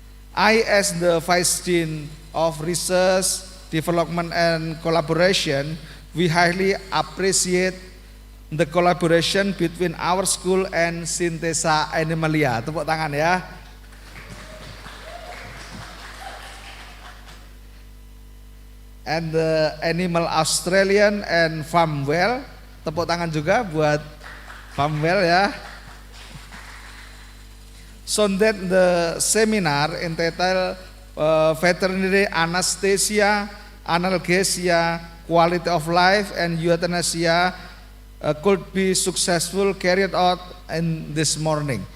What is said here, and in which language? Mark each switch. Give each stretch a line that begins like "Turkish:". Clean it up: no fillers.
English: I, as the Vice Dean of Research, Development and Collaboration, we highly appreciate the collaboration between our school and Synthesia Animalia.
Indonesian: Tepuk tangan ya.
English: And the Animal Australian and Farmwell.
Indonesian: Tepuk tangan juga buat Farmwell ya.
English: So that the seminar entitled Veterinary Anaesthesia Analgesia, Quality of Life and Euthanasia could be successful carried out in this morning.